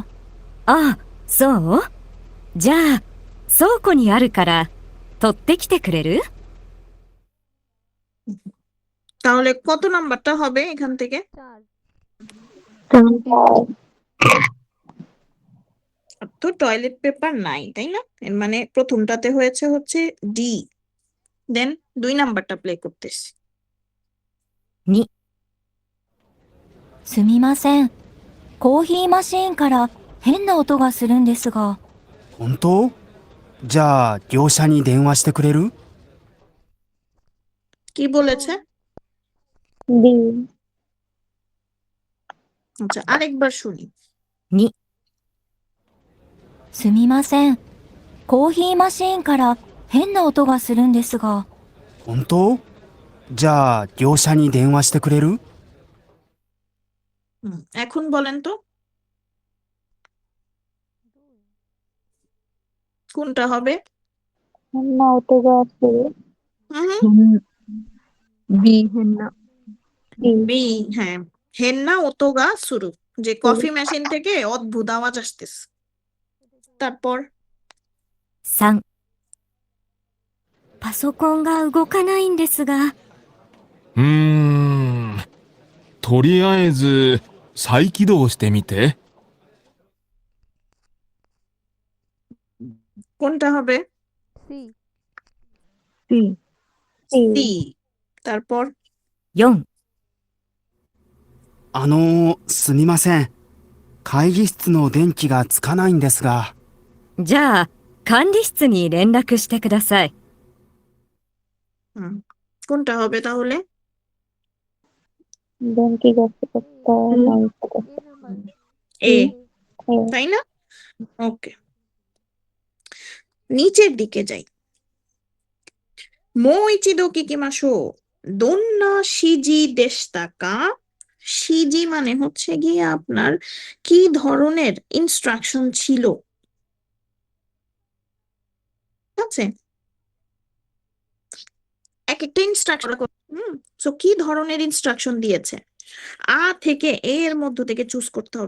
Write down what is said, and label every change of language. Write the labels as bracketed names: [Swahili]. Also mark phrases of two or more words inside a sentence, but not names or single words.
[Japanese] ああ、そう？じゃあ、倉庫にあるから、取ってきてくれる？ [Bangla] তাহলে কত নাম্বারটা হবে এখান থেকে? তো টয়লেট পেপার নাই, তাই না? এর মানে প্রথমটাতে হয়েছে হচ্ছে ডি। দেন 2 নাম্বারটা প্লে করতেছি। [Japanese] 2、すみません。コーヒーマシーンから変な音がするんですが。本当？じゃあ業者に電話してくれる？ [Bangla] কি বলেছে? বি। আচ্ছা, আরেকবার শুনি। [Japanese] 2、すみません。コーヒーマシーンから変な音がするんですが。本当？じゃあ業者に電話してくれる？ [Bangla] এখন বলেন তো কোনটা হবে? না ওতো আছে। বি হেন্না। বি। হ্যাঁ, [Japanese] 変な音がする, [Bangla] যে কফি মেশিন থেকে অদ্ভুত আওয়াজ আসতেছে। তারপর [Japanese] 3、パソコンが動かないんですが。とりあえず再起動してみて。 [Bangla] কোনটা হবে? সি সি। তারপর [Japanese] 4、すみません。会議室の電気がつかないんですが。じゃあ、管理室に連絡してください。 [Bangla] হুম, কোনটা হবে তাহলে? দেন কি করতে করতে নাই এ, এ তাই না? ওকে, নিচের দিকে যাই। [Japanese] もう一度聞きましょう。どんな指示でしたか? [Bangla] 指示 মানে হচ্ছে গিয়ে আপনার কি ধরনের ইনস্ট্রাকশন ছিল, ঠিক আছে? এক একটা ইনস্ট্রাকশন, সো কি ধরনের ইনস্ট্রাকশন দিয়েছে? আ থেকে এ এর মধ্য থেকে চুজ করতে হবে।